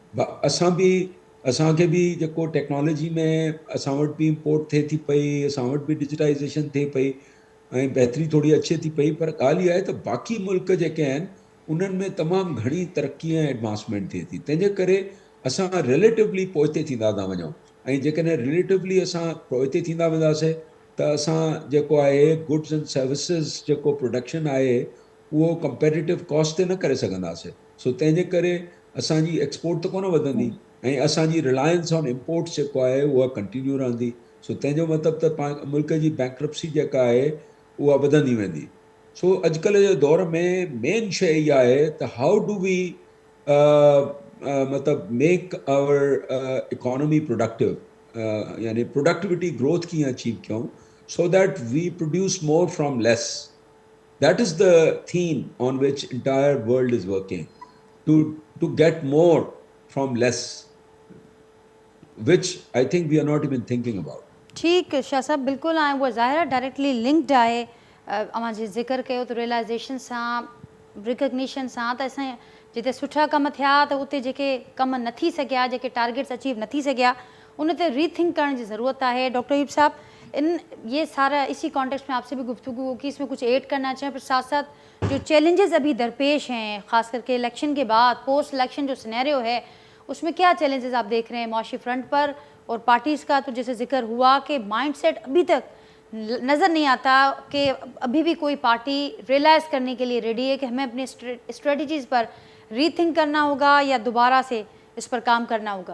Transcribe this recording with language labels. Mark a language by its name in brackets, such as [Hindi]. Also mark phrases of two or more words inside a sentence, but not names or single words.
[Sindhi] असांखे बि जेको टेक्नोलॉजी में असां वटि बि इम्पोर्ट थिए थी पई, असां वटि बि डिजिटाइज़ेशन थिए पई ऐं बहितरी थोरी अचे थी पई, पर ॻाल्हि इहा आहे त बाक़ी मुल्क जेके आहिनि उन्हनि में तमामु घणी तरक़ी ऐं एडवांसमेंट थिए थी. तंहिंजे करे असां रिलेटिवली पोइते थींदा था वञूं. ऐं जेकॾहिं रिलेटिवली असां पोइते थींदा वेंदासीं त असां जेको आहे [English] goods and services [Sindhi] जेको प्रोडक्शन आहे उहो [English] comparative cost [Sindhi] ते न करे सघंदासीं. सो तंहिंजे करे असांजी एक्सपोर्ट त कोन वधंदी ऐं असांजी [English] reliance on imports [Sindhi] जेको आहे उहा कंटिन्यू रहंदी. सो तंहिंजो मतिलबु त मुल्क जी बैंक्रप्सी जेका आहे उहा वधंदी वेंदी. सो अॼुकल्ह जे दौर में मेन शइ इहा आहे त [English] how do we [Sindhi] मतिलबु [English] make our economy productive, [Sindhi] यानी [English] productivity growth [Sindhi] कीअं अचीव कयूं [English] so that we produce more from less. That is the theme on which entire world is working, to get more from less, which I think we are not even thinking about. [Sindhi] ठीक शाह साहब, बिल्कुलु ऐं उहा ज़ाहिर [English] directly linked [Sindhi] आहे. अवां जे ज़िक्र कयो त रियलाइज़ेशन सां, रिकग्निशन सां, त असां जिते सुठा कम थिया त उते जेके कम न थी सघिया, जेके टारगेट्स अचीव न थी सघिया, उन ते रीथिंक करण जी ज़रूरत आहे. [Urdu] ڈاکٹر ایوب صاحب، یہ سارا اسی کونٹیکسٹ میں آپ سے بھی گفتگو ہوگی، اس میں کچھ ایڈ کرنا چاہیں، پر ساتھ ساتھ جو چیلنجز ابھی درپیش ہیں، خاص کر کے الیکشن کے بعد, [English] post election [Urdu] جو سینیریو ہے، اس میں کیا چیلنجز آپ دیکھ رہے ہیں معاشی فرنٹ پر? اور پارٹیز کا تو جیسے ذکر ہوا کہ مائنڈسیٹ ابھی تک نظر نہیں آتا کہ ابھی بھی کوئی پارٹی ریئلائز کرنے کے لیے ریڈی ہے کہ ہمیں اپنی اسٹریٹجیز پر ری تھنک کرنا ہوگا یا دوبارہ سے اس پر کام کرنا ہوگا.